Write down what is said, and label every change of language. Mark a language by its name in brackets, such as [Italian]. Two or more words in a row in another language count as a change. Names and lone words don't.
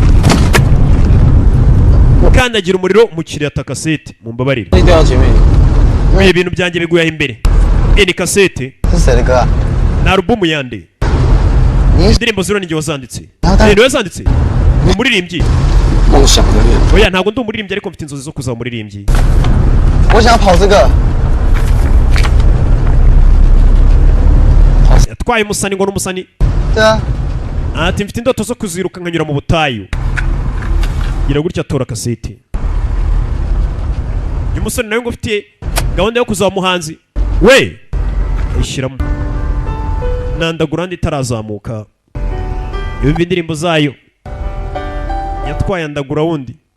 [Kinyarwanda] Kandagira umuriro mu kirata kasete mumbabarire. Ibintu byanjye biguye imbere. Ni kasete. Na album yande. Indirimbo zero ninjye wazanditse. Ni wazanditse. umuririmbyi [Chinese] 梦想的恋。 [Kinyarwanda] oya ntabwo ndi umuririmbyi ariko mfite inzozi zo kuzaba umuririmbyi [Chinese] 我想跑这个。 [Kinyarwanda] yatwaye umusani ngo n'umusani [Chinese] 对啊。 [Kinyarwanda] ati mfite indoto zo kuziruka nkanyura mu butayu gira gutya atora kasete uyu musore nawe ngo ufite gahunda yo kuzaba umuhanzi we ayishyiramo nandagura ndi itarazamuka yumva indirimbo zayo yatwaye andagura wundi